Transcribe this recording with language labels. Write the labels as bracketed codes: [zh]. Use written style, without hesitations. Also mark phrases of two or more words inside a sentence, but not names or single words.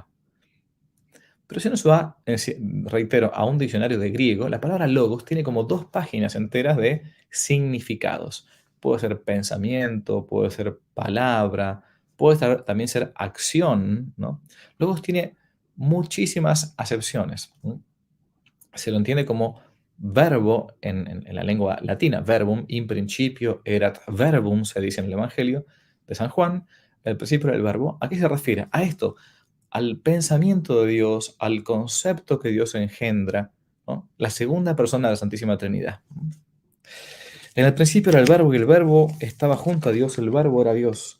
[es] Pero si uno se va, reitero, a un diccionario de griego, la palabra logos tiene como 2 páginas enteras de significados. Puede ser pensamiento, puede ser palabra, también ser acción, ¿no? Logos tiene muchísimas acepciones. Se lo entiende como verbo en la lengua latina, [la] verbum, in principio erat verbum, [es] se dice en el Evangelio de San Juan, el principio del verbo. ¿A qué se refiere? A esto, al pensamiento de Dios, al concepto que Dios engendra, ¿no? La segunda persona de la Santísima Trinidad. En el principio era el verbo y el verbo estaba junto a Dios, el verbo era Dios.